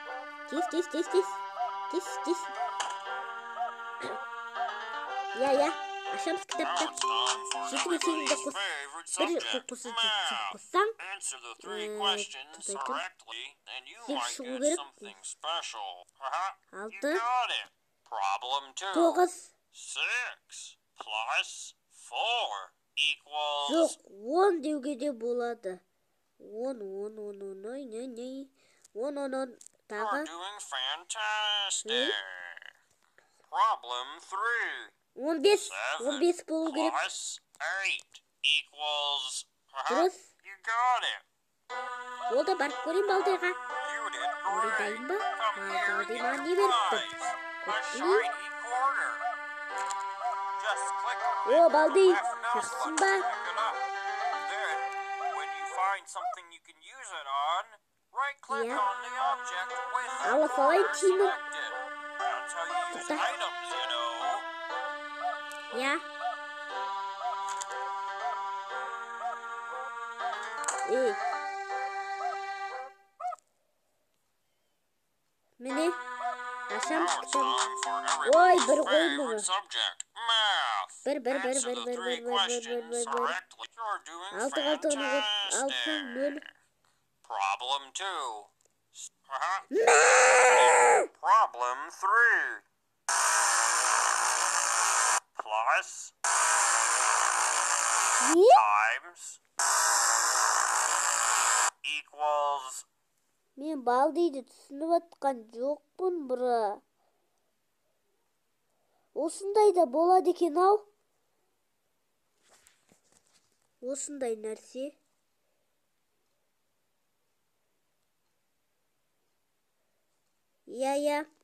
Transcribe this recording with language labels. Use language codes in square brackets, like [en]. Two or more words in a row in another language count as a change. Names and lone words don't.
[kk] Тез. Я. Ашамыз кітапты. Жетіге сегізді қоссаң. Сегіз шығу керек. [en] 6. Problem 2. 9. 6 plus 4 equals... [kk] Жоқ, 10 деуге де болады. 10. 10. Тағы. [en] You're doing fantastic. Problem 3. [kk] 15 болу керек. [en] 7 plus 8 equals... [kk] Дұрыс. [en] You got it. [kk] Ол да барып көрейін балдыға. [en] You did [kk] Орындайын ба? [en] great. Come here and [kk] Балды [en] get [kk] маған [en] a [kk] не беріпті? [en] prize. A shiny quarter. Just click on [kk] О, [en] it [kk] балды, [en] with the left mouse [kk] жақсың [en] button [kk] ба? [en] to pick it up. Then, when you find something you can use it on, right-click Yeah. on the object with the [kk] Алла салайын [en] quarter [kk] тиімін. [en] selected. That's how you use [kk] Тоқта. [en] items, you know. [kk] Я. Міне. Ашам [en] Now it's [kk] шықтым. [en] time for [kk] Ой, [en] everybody's [kk] бір қойын [en] favorite [kk] бұны. [en] subject, math. [kk] Бір. [en] Answer the three questions correctly. You're doing 6 fantastic. 0. Problem 2. [kk] Мә! [en] Problem 3. Plus [kk] Не? [en] times equals... [kk] Мен балдыйды түсініп атқан жоқпын, бұра. Осындай да болады екен ау. Осындай нәрсе. Я.